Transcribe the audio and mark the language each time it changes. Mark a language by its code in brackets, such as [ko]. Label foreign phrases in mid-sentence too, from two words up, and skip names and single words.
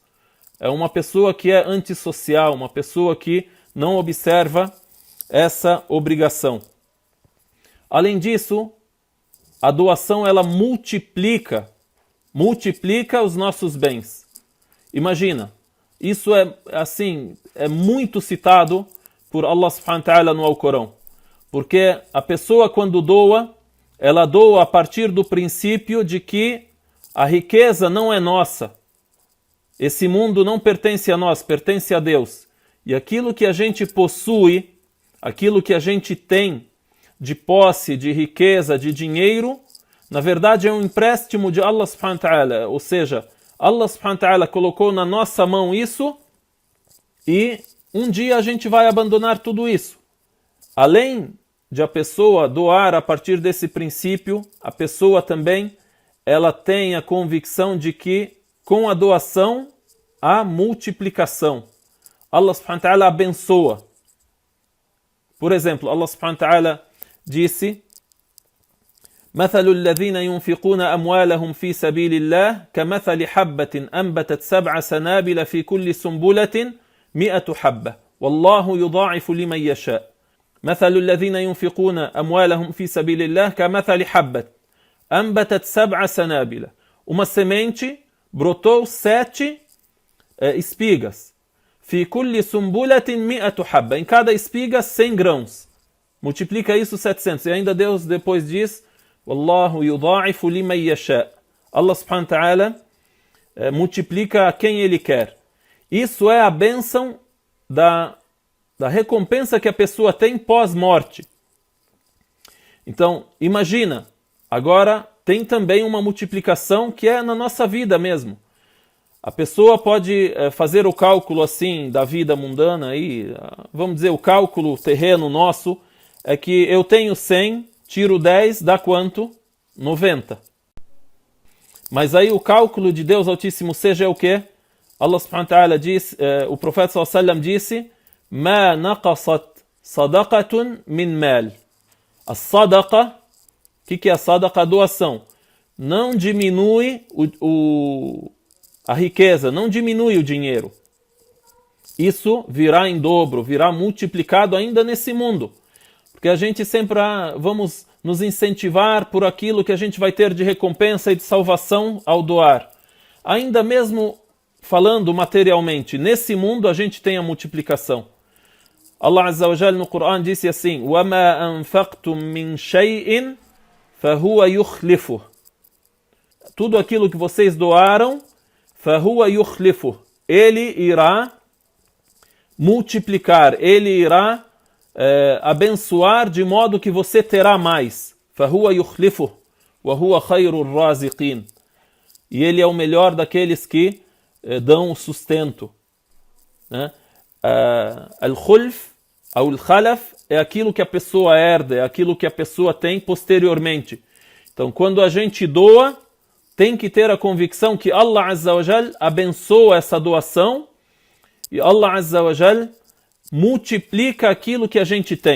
[pt] É uma pessoa que é antissocial, uma pessoa que não observa essa obrigação. Além disso, a doação ela multiplica os nossos bens. Imagina, isso é muito citado por Allah [ar] سبحانه وتعالى [pt] no Alcorão. Porque a pessoa quando doa, ela doa a partir do princípio de que a riqueza não é nossa. Esse mundo não pertence a nós, pertence a Deus. E aquilo que a gente possui, aquilo que a gente tem de posse, de riqueza, de dinheiro, na verdade é um empréstimo de Allah [ar] سبحانه وتعالى. [pt] Ou seja, Allah [ar] سبحانه وتعالى [pt] colocou na nossa mão isso e um dia a gente vai abandonar tudo isso. Além de a pessoa doar a partir desse princípio, a pessoa também ela tem a convicção de que com a doação há multiplicação. Allah [ar] سبحانه وتعالى [pt] abençoa. Por exemplo, [ar] الله سبحانه وتعالى disse: مثل الذين ينفقون أموالهم في سبيل الله كمثل حبة أنبتت 7 سنابل في كل سنبلة 100 حبة والله يضاعف لمن يشاء. مثل الذين ينفقون أموالهم في سبيل الله كمثل حبة أنبتت 7 سنابل. [pt] Uma semente brotou 7 espigas. [ar] في كل سنبلة 100 حبة. [pt] Em cada espiga 100 grãos. Multiplica isso 700. E ainda Deus depois diz: [ar] والله يضاعف لمن يشاء. [pt] Allah [ar] سبحانه وتعالى [pt] multiplica a quem Ele quer. Isso é a bênção da recompensa que a pessoa tem pós-morte. Então, imagina, agora tem também uma multiplicação que é na nossa vida mesmo. A pessoa pode fazer o cálculo assim da vida mundana, aí, vamos dizer, o cálculo terreno nosso é que eu tenho 100, tiro 10, dá quanto? 90. Mas aí o cálculo de Deus Altíssimo seja o quê? Allah [ar] سبحانه وتعالى [pt] diz, o profeta [ar] صلى الله عليه وسلم [pt] disse: [ar] ما نقصت صدقة من مال. [pt] A sadaqa, o que é a sadaqa? A doação. Não diminui a riqueza, não diminui o dinheiro. Isso virá em dobro, virá multiplicado ainda nesse mundo. Porque a gente sempre vamos nos incentivar por aquilo que a gente vai ter de recompensa e de salvação ao doar. Ainda mesmo falando materialmente, nesse mundo a gente tem a multiplicação. Allah [ar] عز وجل [pt] no Coran disse assim: [ar] وَمَا أَنفَقْتُم مِّن شَيْءٍ فَهُوَ يُخْلِفُهُ. [pt] Tudo aquilo que vocês doaram, [ar] فَهُوَ يُخْلِفُهُ. [pt] Ele irá multiplicar, ele irá abençoar de modo que você terá mais. [ar] فَهُوَ يُخْلِفُهُ وَهُوَ خَيْرُ الرَّازِقِينَ. [pt] E ele é o melhor daqueles que dão o sustento. Al-khulf, ou al-khalaf, é aquilo que a pessoa herda, é aquilo que a pessoa tem posteriormente. Então, quando a gente doa, tem que ter a convicção que Allah [ar] عز وجل [pt] abençoa essa doação e Allah [ar] عز وجل [pt] multiplica aquilo que a gente tem.